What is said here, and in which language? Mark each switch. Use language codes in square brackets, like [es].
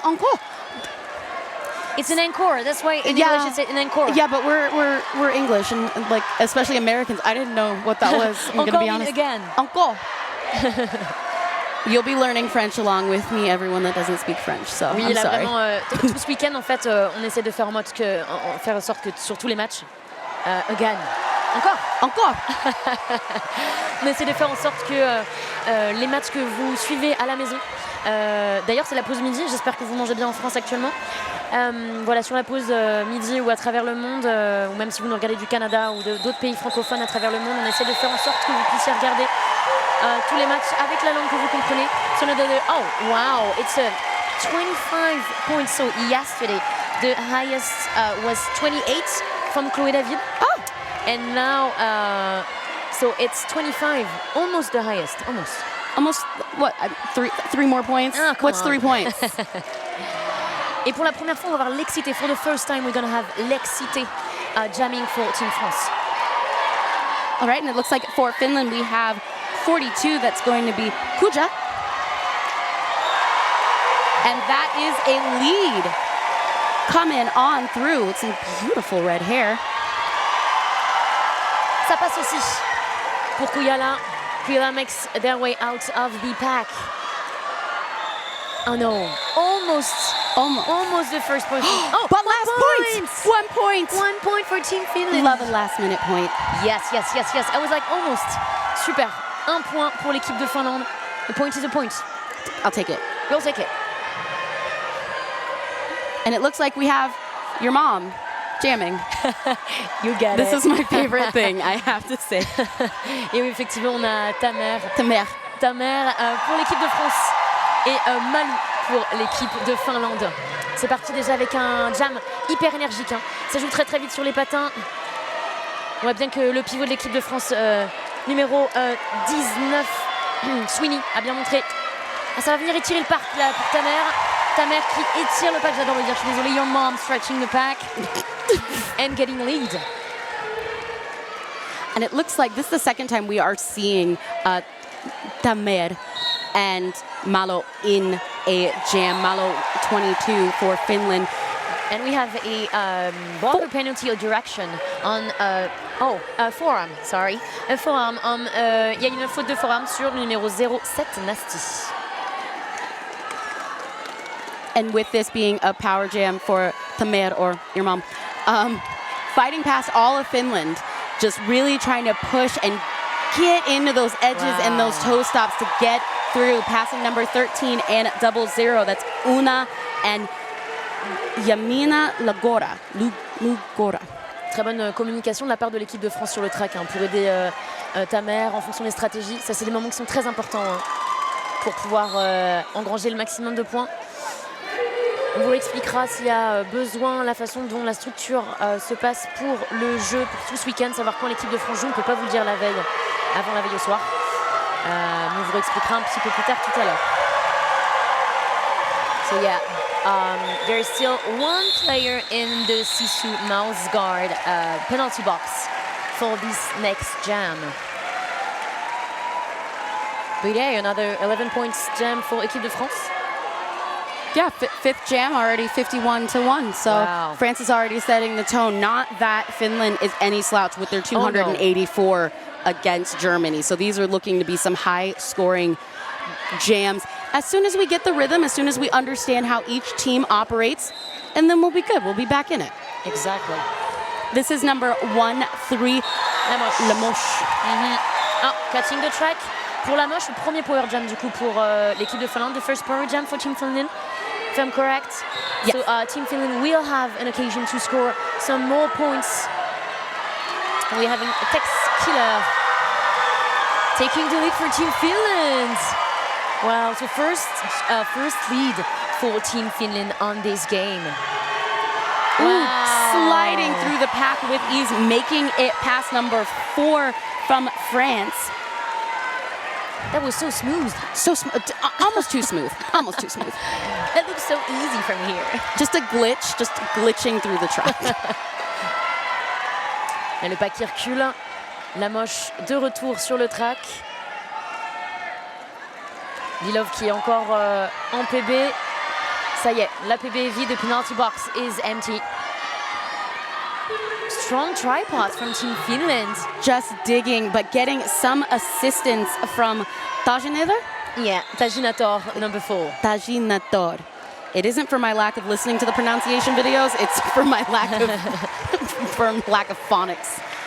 [en] Encore. It's an encore. That's why in English it's an encore. Yeah, but we're English and like especially Americans. I didn't know what that was. I'm gonna be honest. Again. Encore. You'll be learning French along with me, everyone that doesn't speak French. So [fr] oui, [en] I'm [fr] là, [en] sorry. [fr] vraiment, tout ce week-end, en fait, on essaie de faire faire en sorte que sur tous les matchs, [en] again. [fr] Encore. On essaie de faire en sorte que les matchs que vous suivez à la maison. D'ailleurs, c'est la pause midi. J'espère que vous mangez bien en France actuellement. Voilà, sur la pause midi ou à travers le monde, ou même si vous nous regardez du Canada ou d'autres pays francophones à travers le monde, on essaie de faire en sorte que vous puissiez regarder tous les matchs avec la langue que vous comprenez. [en] So oh, wow, it's a 25 points. So yesterday, the highest was 28 from Chloé David. Oh. And now, so it's 25, almost the highest, Almost what? Three more points? What's 3 points? [fr] Et pour la première fois, on va voir l'excité. [en] For the first time, we're going to have l'excité jamming for Team France. All right, and it looks like for Finland we have 42. That's going to be Kuja. And that is a lead coming on through. It's some beautiful red hair. [fr] Ça passe aussi pour Kuyala. [en] Kuyala makes their way out of the pack. Oh no, almost the first point. Oh, but last point! 1 point! 1 point for Team Finland. Love a last minute point. Yes. I was like almost. Super. [fr] 1 point pour l'équipe de Finlande. [en] The point is a point. I'll take it. We'll take it. And it looks like we have your mom jamming. You get This it. is my favorite thing, I have to say. [fr] Et oui, effectivement, on a ta mère. Ta mère. Pour l'équipe de France et Malou pour l'équipe de Finlande. C'est parti déjà avec un jam hyper énergique. Hein. Ça joue très vite sur les patins. On voit bien que le pivot de l'équipe de France, numéro 19, Sweeney, a bien montré. Ah, ça va venir étirer le parc là pour ta mère. Ta mère qui étire le pack, j'adore le dire, je suis désolée. [en] Your mom stretching the pack and getting lead. And it looks like this is the second time we are seeing Tamer and Malo in a jam. Malo 22 for Finland. And we have a blocker penalty or direction on forearm, sorry. [fr] Un forearm, il y a une faute de forearm sur le numéro 07, Nasty. [en] And with this being a power jam for Tamer or your mom, fighting past all of Finland, just really trying to push and get into those edges and those toe stops to get through, passing number 13 and 00. That's Una and Yamina Lugora. [fr] Très bonne communication de la part de l'équipe de France sur le track hein, pour aider ta mère en fonction des stratégies. Ça, c'est des moments qui sont très importants hein, pour pouvoir engranger le maximum de points. On vous expliquera s'il y a besoin, la façon dont la structure se passe pour le jeu, pour tout ce week-end, savoir quand l'équipe de France joue. On ne peut pas vous le dire la veille, avant la veille au soir. On vous expliquera un petit peu plus tard tout à l'heure. [en] So yeah, there is still one player in the Sisu mouse guard penalty box for this next jam. But yeah, another 11 points jam for Équipe de France. Yeah, fifth jam already 51-1. So wow. France is already setting the tone. Not that Finland is any slouch with their 284 against Germany. So these are looking to be some high-scoring jams. As soon as we get the rhythm, as soon as we understand how each team operates, and then we'll be good. We'll be back in it. Exactly. This is number 1-3. Lamoche. Oh, catching the track. [fr] Pour Lamoche, le premier power jam du coup pour l'équipe de Finlande. [en] The first power jam for Team Finland. If I'm correct. Yes. So Team Finland will have an occasion to score some more points. We're having a Tex Killer taking the lead for Team Finland. Wow, so first lead for Team Finland on this game. Wow. Sliding through the pack with ease, making it past number 4 from France. That was so smooth. So smooth, almost too smooth, almost too smooth. That looks so easy from here. Just a glitch, just glitching through the track. [fr] Et le pack qui recule. Lamoche de retour sur le track. Lilov qui est encore en PB. Ça y est, la PB est vide, [en] the penalty box is empty. Strong tripods from Team Finland. Just digging, but getting some assistance from Tajinator? Yeah, Tajinator, number 4. Tajinator. It isn't for my lack of listening to the pronunciation videos, it's for my lack of phonics.